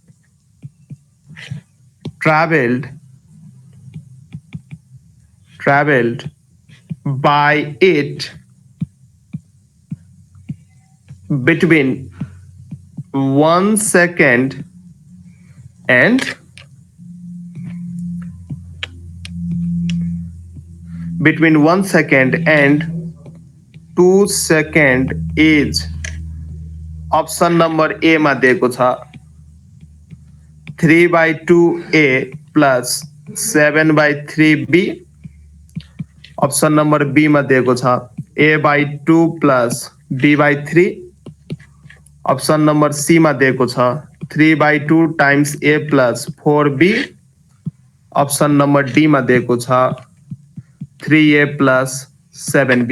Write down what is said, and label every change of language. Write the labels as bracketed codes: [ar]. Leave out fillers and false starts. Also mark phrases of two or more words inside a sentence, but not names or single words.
[en] traveled by it between 1 second and between 1 second and 2 second is option number A [ne] मा दिएको छ [en] 3/2a plus 7/3b. option number B [ne] मा दिएको छ [en] a/2 plus b/3. option number C [ne] मा दिएको छ [en] 3/2 times a plus 4b. option number D [ne] मा दिएको छ [en] 3a plus 7b.